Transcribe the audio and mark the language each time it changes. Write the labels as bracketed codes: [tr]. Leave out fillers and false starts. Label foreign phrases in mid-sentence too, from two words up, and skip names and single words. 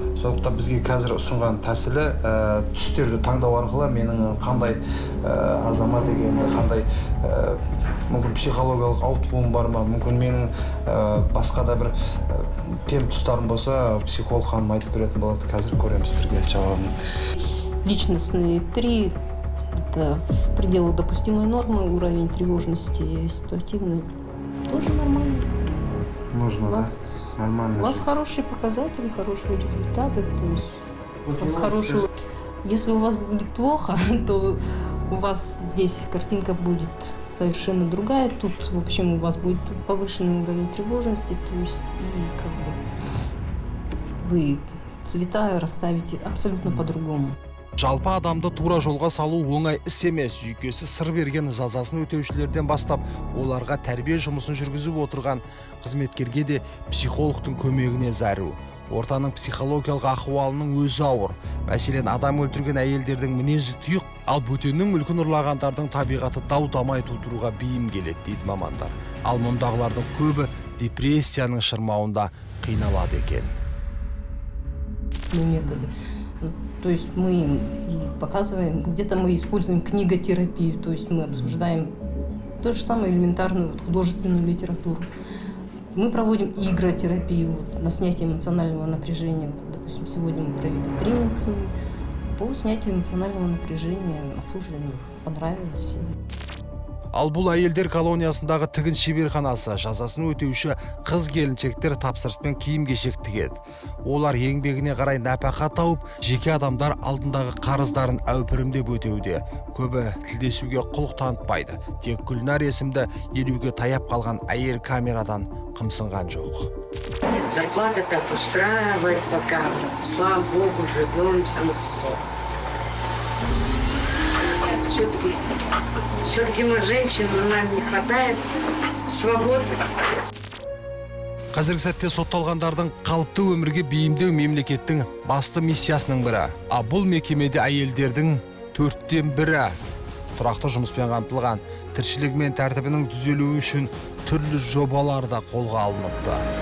[kk] Сондықтан бізге қазір ұсынған тәсілі түстерді таңдау арқылы менің қандай азамат екенімді, қандай мүмкін психологиялық ауытқуым бар ма, мүмкін менің басқа да бір кем тұстарым болса, психолог ханым айтып беретін болады. Қазір көреміз бірге жауабын. [ru] Личностные 3 – это в пределах допустимой нормы, уровень тревожности ситуативный тоже нормальный. Можно, У вас, Нормально. у вас хорошие показатели, хорошие результаты. То есть у вас хорошие... Если у вас будет плохо, то у вас здесь картинка будет совершенно другая. Тут, в общем, у вас будет повышенный уровень тревожности, то есть и как бы вы цвета расставите абсолютно по-другому. [kk] Жалпы адамды тура жолға салу оңай іс емес. Жүйкесі сыр берген жазасын өтеушілерден бастап, оларға тәрбие жұмысын жүргізіп отырған қызметкерге де психологтың көмегіне зәру. Ортаның психологиялық ахуалының өзі ауыр. Мәселен, адам өлтірген әйелдердің мінезі тұйық, ал бөтеннің мүлкін ұрлағандардың табиғаты дау-дамай тудыруға бейім келеді дейді мамандар. Ал мұндағылардың көбі депрессияның шырмауында қиналады екен. [ru] И методы. То есть мы им и показываем, где-то мы используем книготерапию, то есть мы обсуждаем то же самое элементарную художественную литературу. Мы проводим игротерапию на снятие эмоционального напряжения. Допустим, сегодня мы провели тренинг с ними по снятию эмоционального напряжения осужденным. Понравилось всем. [kk] Ал бұл әйелдер колониясындағы тігін шеберханасы. Жазасын өтеуші қыз-келіншектер тапсырыспен киім-кешек тігеді. Олар еңбегіне қарай нәпақа тауып, жеке адамдар алдындағы қарыздарын әупірімдеп өтеуде. Көбі тілдесуге құлық танытпайды. Тек Гүлнар есімді елуге таяп қалған әйел камерадан қымсынған жоқ. [ru] Зарплата так устраивает пока. Слава Богу, живем здесь. Все-таки мы женщины, нам не хватает свободы. [kk] Қазіргі сәтте сотталғандардың қалыпты өмірге бейімдеу мемлекеттің басты миссиясының бірі. А бұл мекемеде әйелдердің 4-тен 1-і тұрақты жұмыспен қамтылған, тіршілігі мен тәртібінің түзелуі үшін түрлі жобалар да қолға алыныпты.